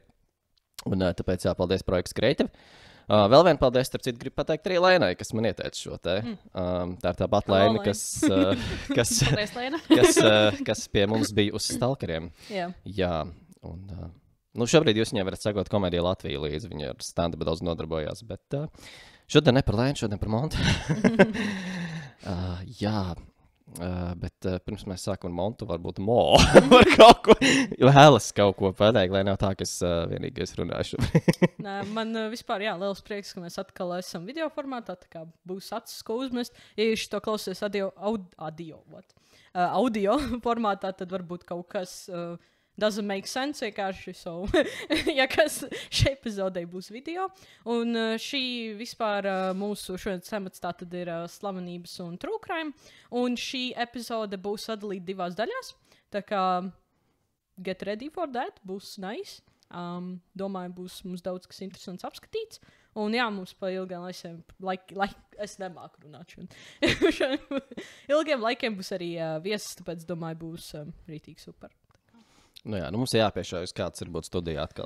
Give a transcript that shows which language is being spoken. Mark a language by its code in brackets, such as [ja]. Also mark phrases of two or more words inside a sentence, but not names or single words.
[lv] Un tāpēc paldies ProX Creative. Vēl vien paldies, starp citu, gribu pateikt arī Lēnai, kas man ieteica šo te. Tā ir tā pat Lēna, kas pie mums bija uz stalkeriem. Jā. Un šobrīd jūs viņai varat sekot Komēdija Latvija līdzi. Viņa ar stand-up daudz nodarbojās, bet šodien ne par Lēnu, šodien par Montu. Bet pirms mēs sākam ar Montu, varbūt Mo var kaut ko, vēlas kaut ko pateikt, lai nav tā, ka es vienīgais runāšu. Nē, man vispār, liels prieks, ka mēs atkal esam video formātā, tā kā būs acis, ko uzmest. Ja jūs to klausies audio formātā, tad varbūt kaut kas... [en] doesn't make sense [lv] vienkārši, so, ja kas šai epizodei būs video. Un šī vispār mūsu šodienas temats tā tad ir slavenības un [en] true crime. [lv] Un šī epizode būs sadalīta 2 daļās. Tā kā [en] get ready for that, [lv] būs nice. Domāju, būs mums daudz kas interesants apskatīts. Un mums pa ilgiem laikiem, es nemāku runāt šodien. Ilgiem laikiem būs arī viesis, tāpēc domāju, būs rītīgi super. Mums ir jāpiešaujas, kāds ir būt studijā atkal.